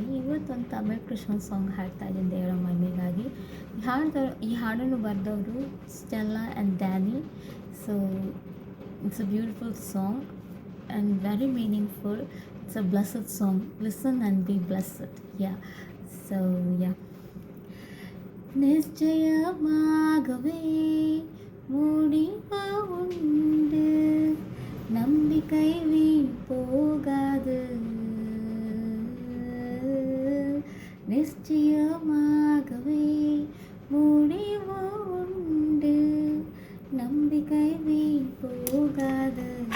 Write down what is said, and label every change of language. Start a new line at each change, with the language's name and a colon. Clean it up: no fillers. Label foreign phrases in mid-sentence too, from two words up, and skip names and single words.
Kannada: ಇವತ್ತೊಂದು ತಮಿಳ್ ಕೃಷ್ಣ ಸಾಂಗ್ ಹಾಡ್ತಾ ಇದ್ದೀನಿ ದೇವರ ಮಹಿಮೆಗಾಗಿ. ಈ ಹಾಡನ್ನು ಬರೆದವರು ಸ್ಟೆಲ್ಲಾ ಆ್ಯಂಡ್ ಡ್ಯಾನಿ.
English: So it's a beautiful song and very meaningful. It's a blessed song. Listen and be blessed. Yeah so yeah
Tamil: நிச்சயமாகவே முடிவு உண்டு, நம்பிக்கை வீண் போகாது. நிச்சயமாகவே முடிவு உண்டு, நம்பிக்கை வீண் போகாது.